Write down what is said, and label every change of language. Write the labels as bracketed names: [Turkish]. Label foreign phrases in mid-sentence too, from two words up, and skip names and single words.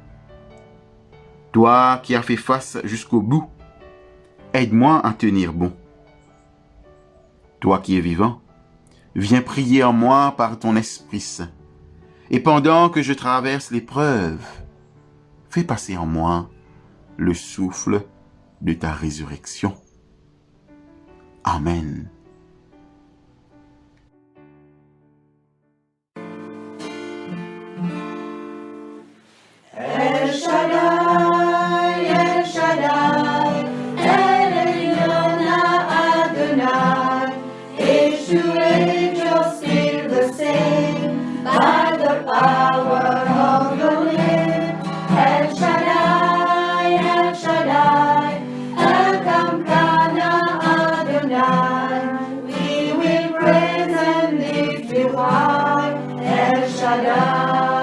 [French] Toi qui as fait face jusqu'au bout, aide-moi à tenir bon. Toi qui es vivant, viens prier en moi par ton Esprit Saint. Et pendant que je traverse l'épreuve, fais passer en moi le souffle de ta résurrection. Amen. [English] El Shaddai, El Shaddai, El Elyon Adonai, Yeshua, you're still the same, by the power of your name. El Shaddai, El Shaddai, Elkamkana Adonai, we will praise and lift you high, El Shaddai.